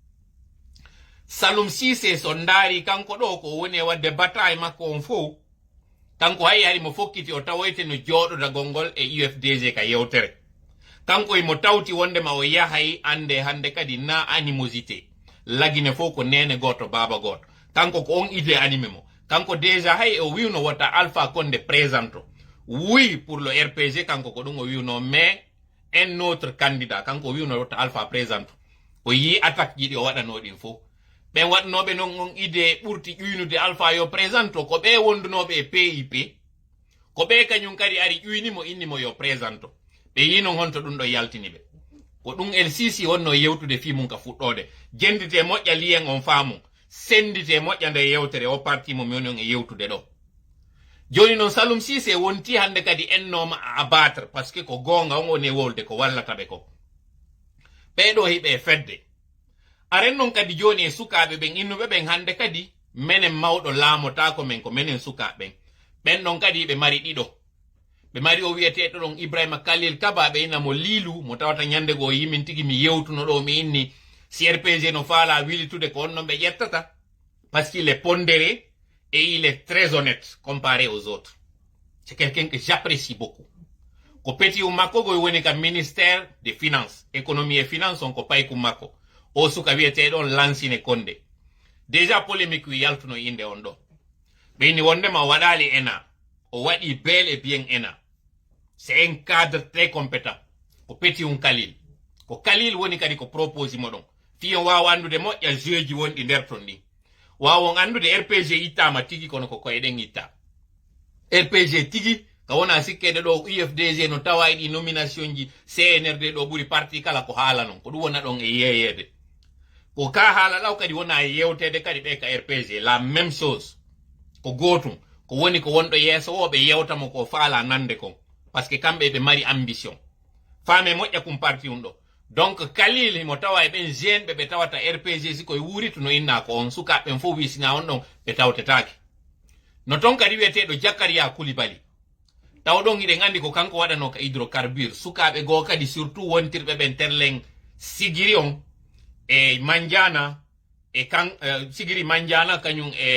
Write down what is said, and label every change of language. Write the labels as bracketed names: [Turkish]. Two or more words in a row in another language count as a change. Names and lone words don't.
[Fula] Salum Cissé so ndaari kanko ɗo ko woni e wadde bataille makko on fof kanko hay hari mo fokkiti o tawoyte no jooɗoda gongol e UFDG ka yewtere kanko imo tawti wondema o yahay ande hande kadi na animosité lagine fof ko nene goto baba goto kanko ko on [French] idée animé [Fula] mo kanko déjà hay o wiwno wota Alpha Condé présento [French] oui pour le RPG [Fula] kanko ko ɗum o wiwno [French] mais un autre candidat [Fula] kanko o wiwno wota Alpha présento o yi attaque jiɗi o waɗano ɗin fof ɓen waɗnoɓe noon on idée ɓurti ƴuynude Alpha yo présento ko ɓe wondunoɓe e PIP ko ɓe kañum kadi ari ƴuynimo innimo yo présento ɓe yi noon honto ɗum ɗo yaltini ɓe ko ɗum El Sisi wonno yewtude fi mum ka fuɗɗode jendite moƴƴa liyen on faamum sendite moƴƴa nde yewtere o parti mo mi woni on e yewtude ɗo joni noon Salum Cissé wonti hande kadi ennoma [French] a abattre par ce que [Fula] ko gonga on woni e wolde ko wallata ɓe ko ɓeɗo hiɓe fedde aren noon kadi joni e sukaɓe ɓen innuɓe ɓen hande kadi menen mawɗo laamotako men ko menen sukaɓen ɓen ɗon kadi ɓe mari ɗiɗo ɓe mari o wiyeteɗo ɗon Ibrahima Khalil Kaba ɓe innamo Lilu mo tawata ñande goo yimin tigi mi yewtuno ɗo mi inni si RPG no faala wilitude ko on noon ɓe ƴettata [French] parce qu'il est pondéré et il est très honnête comparé aux autres c'est quelqu'un que j'apprécie beaucoup [Fula] ko peti makko goy woni ka [French] ministère des finances économie et [Fula] finance on ko payku makko o suka wiyeteɗon Lansine Condé déjà polémique wi yaltuno inde on ɗo ɓe inni wondema o waɗali ENA o waɗi [French] bel et bien ENA c'est un cadre très compétent [Fula] ko peti Khalil ko Khalil woni kadi ko propose mo ɗon fi on wawa andude moƴƴa jeu ji wonɗi nder ton ɗi wawon andude RPG ittama tigi kono ko koyeɗen itta RPG tigi ka wona sikkede ɗo UFDG no tawa e ɗi nomination ji CNRD ɗo ɓuri parti kala ko haala non ko ɗum wona ɗon e yeyede ko ka haala ɗaw kadi wona e yewtede kadi ɓe ka RPG [French] la même chose [Fula] ko gotum ko woni ko wonɗo yeeso o ɓe yewtamo ko faala nande kon [French] par ce que [Fula] kamɓe ɓe mari ambition faame moƴƴa kum parti um ɗo donc Khalil mo tawa e ɓen jeune ɓe tawata RPG si koye wuritu no inna ko on sukaɓen fof wi sina on ɗon ɓe tawtetake no ton kadi wiyeteɗo Jakaria Koulibaly taw ɗon iɗen andi ko kanko waɗano ka hydrocarbure sukaɓe goo kadi surtout wontirɓe ɓen terlen Sigiri on e Mandiana e Sigiri Mandiana kañum